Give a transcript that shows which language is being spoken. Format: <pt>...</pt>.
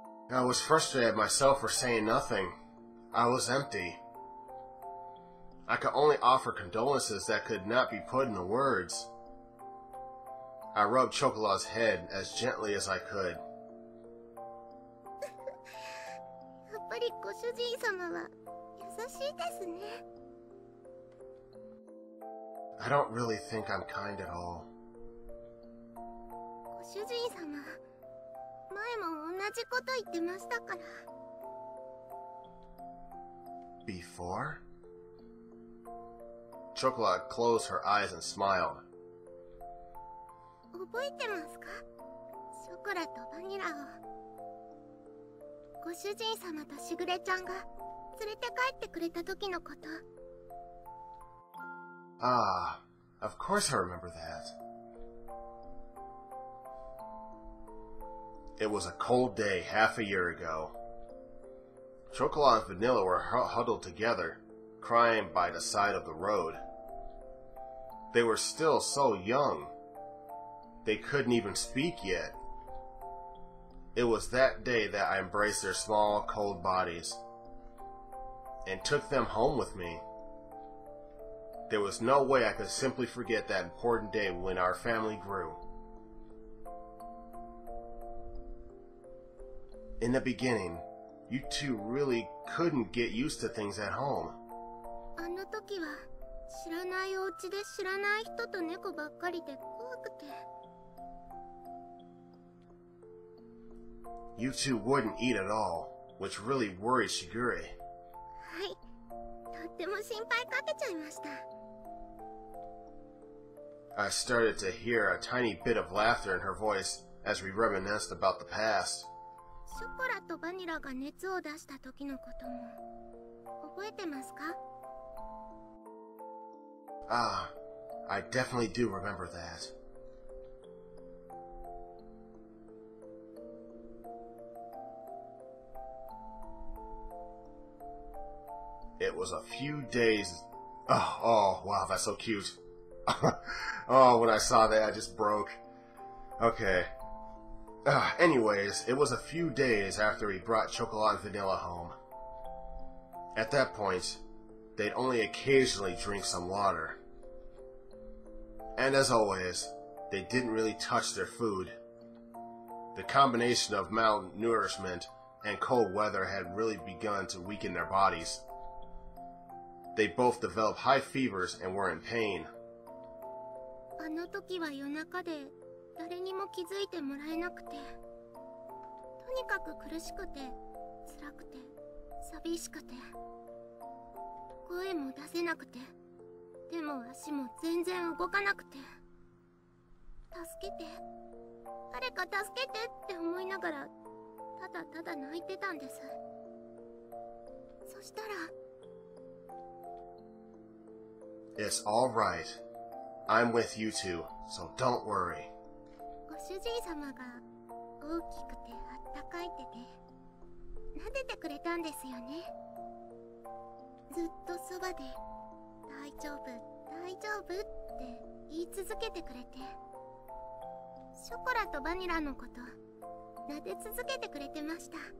<en>I was frustrated at myself for saying nothing. I was empty. I could only offer condolences that could not be put into words. I rubbed Chocola's head as gently as I could.</en> <ja>やっぱりご主人様は優しいですね。</ja> <en>I don't really think I'm kind at all.</en> <ja>ご主人様、前も同じこと言ってましたから。</ja> <en>Before? Chocola closed her eyes and smiled.</en> <ja>覚えてますか？ショコラとバニラを。ご主人様としぐれちゃんが連れて帰ってくれた時のこと。</ja> <en>Ah, of course I remember that. It was a cold day half a year ago. Chocola and Vanilla were huddled together, crying by the side of the road. They were still so young. They couldn't even speak yet. It was that day that I embraced their small, cold bodies and took them home with me. There was no way I could simply forget that important day when our family grew. In the beginning, you two really couldn't get used to things at home.</en> <ja>あの時は知らないお家で知らない人と猫ばっかりで怖くて。</ja> <en>You two wouldn't eat at all, which really worried Shigure.</en> <ja>はい、とっても心配かけちゃいました。</ja> <en>I started to hear a tiny bit of laughter in her voice as we reminisced about the past.</en> <ja>ショコラとバニラが熱を出した時のことも覚えてますか？</ja> <en>Ah, I definitely do remember that. It was a few days... Oh, wow, that's so cute. Oh, when I saw that, I just broke. Okay. Anyways, it was a few days after he brought Chocola and Vanilla home. At that point, they'd only occasionally drink some water. And as always, they didn't really touch their food. The combination of malnourishment and cold weather had really begun to weaken their bodies. They both developed high fevers and were in pain.</en> <ja>あの時は夜中で誰にも気づいてもらえなくて、とにかく苦しくて辛くて寂しくて、声も出せなくて、手も足も全然動かなくて、助けて、誰か助けてって思いながらただただ泣いてたんです。そしたら</ja> <en>It's all right. I'm with you two, so don't worry.</en> <ja>ご主人様が大きくてあったかい手で撫でてくれたんですよね。ずっとそばで大丈夫大丈夫って言い続けてくれて、ショコラとバニラのこと撫で続けてくれてました。</ja>